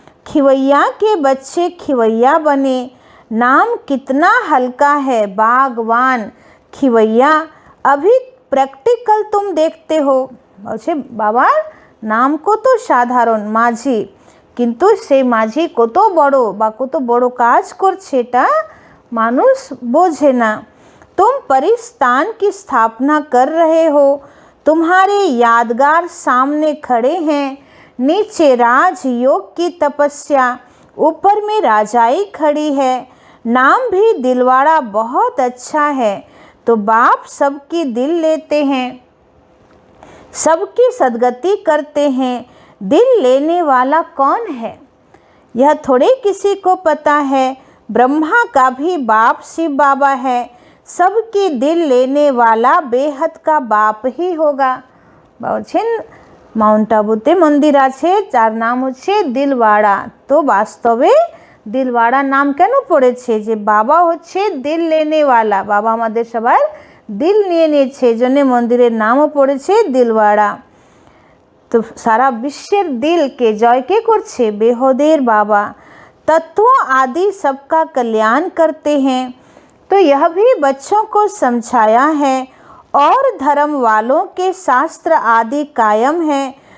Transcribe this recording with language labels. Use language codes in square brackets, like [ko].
[hi] खिवैया के बच्चे खिवैया बने, नाम कितना हल्का है बागवान खिवैया। अभी प्रैक्टिकल तुम देखते हो। [bn] বলছে বাবার নাম কত সাধারণ মাঝি, কিন্তু সেই মাঝি কত বড় বা কত বড় কাজ করছে এটা মানুষ বোঝে না। [hi] तुम परिस्थान की स्थापना कर रहे हो, तुम्हारे यादगार सामने खड़े हैं। नीचे राजयोग की तपस्या, ऊपर में राजाई खड़ी है। नाम भी दिलवाड़ा बहुत अच्छा है। तो बाप सबकी दिल लेते हैं, सबकी सदगति करते हैं। दिल लेने वाला कौन है यह थोड़े किसी को पता है। ब्रह्मा का भी बाप शिव बाबा है। सबकी दिल लेने वाला बेहद का बाप ही होगा। [bn] বলছেন মাউন্ট আবুতে মন্দির আছে যার নাম হচ্ছে দিলওয়াড়া। তো বাস্তবে দিলওয়াড়া নাম কেন পড়েছে? যে বাবা হচ্ছে দিল লেনেওয়ালা, বাবা আমাদের সবার দিল নিয়ে নিয়েছে, এই জন্যে মন্দিরের নামও পড়েছে দিলওয়াড়া। तो सारा विश्व दिल के जय के करछे बेहदेर बाबा। [hi] तत्व आदि सबका कल्याण करते हैं। तो यह भी बच्चों को समझाया है। और धर्म वालों के शास्त्र आदि कायम है।